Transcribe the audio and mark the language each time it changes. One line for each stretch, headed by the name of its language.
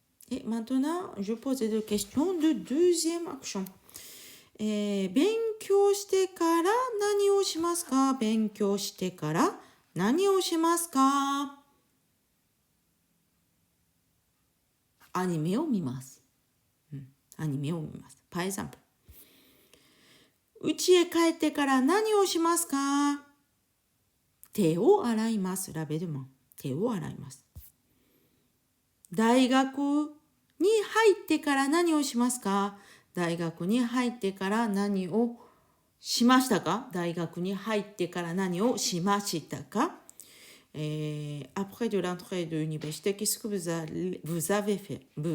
French: Et maintenant, je pose des questions de deuxième action.
Japanese: 勉強してから何をしますか？勉強してから何をしますか？アニメを見ます。アニメを見ます。
French: Par exemple.
Japanese: 家へ帰ってから何をしますか？手を洗います。ラベルマン。手を洗います。大学に入ってから何をしますか？大学に入ってから何をしましたか？大学に入ってから何をしましたか？
French: Après de l'entrée de l'université, qu'est-ce que vous avez fait?